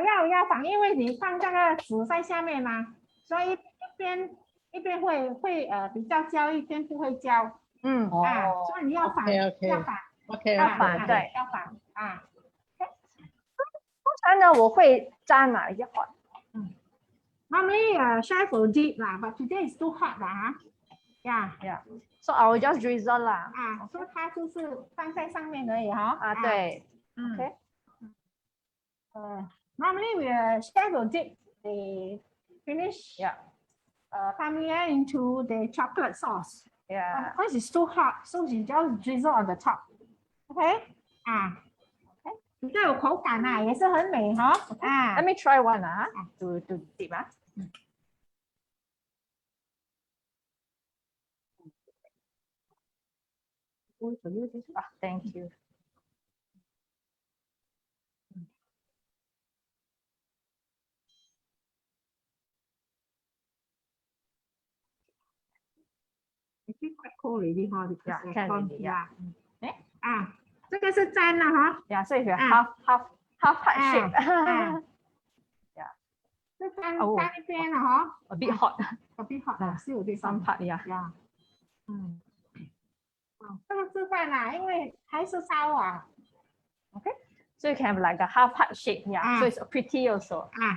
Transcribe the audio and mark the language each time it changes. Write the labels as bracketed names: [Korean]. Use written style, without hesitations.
[Chinese] 要反，因为你放这个纸在下面嘛，所以一边会比较焦，一边不会焦。所以你要反，要反。要反对，要反啊。通常呢，我会沾哪一些好 [English] ？Normally, chef will dip lah, but today is too hot lah. Yeah. So I will just drizzle 啦。 [Chinese] 所以它就是放在上面而已哈。对。Okay. [English] Normally, we chef will dip the finish. Palmier into the chocolate sauce. Yeah. Of course, it's too hot, so you just drizzle on the top. Okay. [Chinese] 比较有口感啊，也是很美哈。 [English] Let me try one to dip Thank you. It's quite cold already 哈。 [Chinese] 看 [English] already. [Chinese] 这个是沾了哈。 [English] Yeah, so if you half heart shape. [Chinese] 是沾一边了哈。 [English] A bit hot. A bit hot. [Chinese] 是有点 [English] Some part, yeah. [Chinese] 这个示范啦，因为还是烧啊。 [English] Okay. So you can have like a half heart shape, yeah. So it's pretty also.